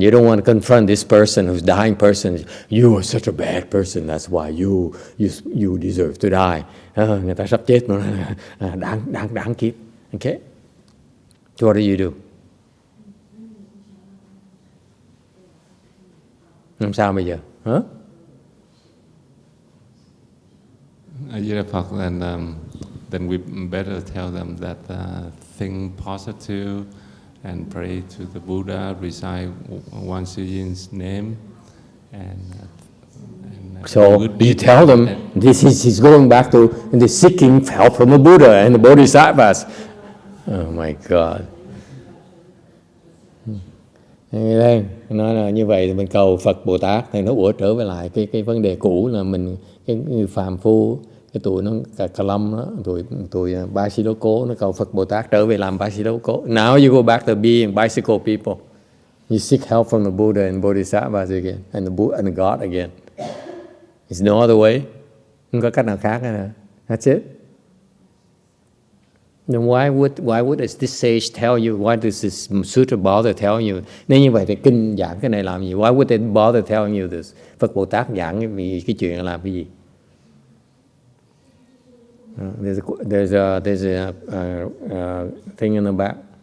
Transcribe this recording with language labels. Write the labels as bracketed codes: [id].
[en] You don't want to confront this person who's dying person. You are such a bad person. That's why you deserve to die. [vi] Người ta sắp chết mà đáng kiếp. [en] Okay. So what do you do? [vi] Làm sao bây giờ? Hả? [en] And then we better tell them that think positive and pray to the Buddha, recite Wan Sujin's name, and so you tell them he's going back to seeking help from the Buddha and the Bodhisattvas. Oh my God. [vi] Đây, nói là như vậy thì mình cầu Phật Bồ Tát thì nó trở về lại cái vấn đề cũ là mình cái người phàm phu, cái tụi nó cà lâm đó, tụi bicycle nó cầu Phật Bồ Tát trở về làm bicycle. [en] Now you go back to being bicycle people. You seek help from the Buddha and Bodhisattvas again and the God again. There's no other way. [vi] Không có cách nào khác nữa. [en] That's it. Then why would this sage tell you? Why does this sutra bother tell you? [vi] Nếu như vậy thì kinh giảng cái này làm gì? [en] Why would they bother telling you this? [vi] Phật Bồ Tát giảng cái chuyện làm cái gì? [en] There's a thing in the back.